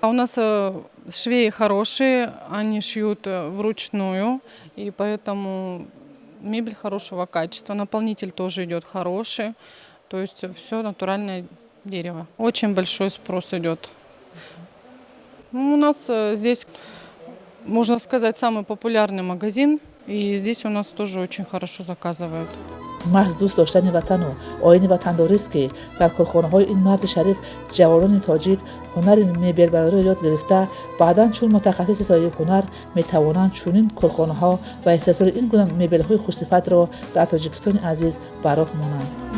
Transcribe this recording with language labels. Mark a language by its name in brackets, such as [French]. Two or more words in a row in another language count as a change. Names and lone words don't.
[Russian] У нас швеи хорошие, они шьют вручную, и поэтому мебель хорошего качества. Наполнитель тоже идет хороший, то есть все натуральное дерево. Очень большой спрос идет. У нас здесь, можно сказать, самый популярный магазин, и здесь у нас тоже очень хорошо заказывают. [Tajik] محض دوست داشتن وطن و آیین وطنداری است که در کارخانه‌های این مرد شریف جوانان تاجیک هنر مبل‌برداری را یاد گرفته بعداً چون متخصص سایر هنر می‌توانند چنین کارخانه‌ها و استحصال این گونه مبل‌های خوش‌صفت را در تاجیکستان عزیز براه مانند.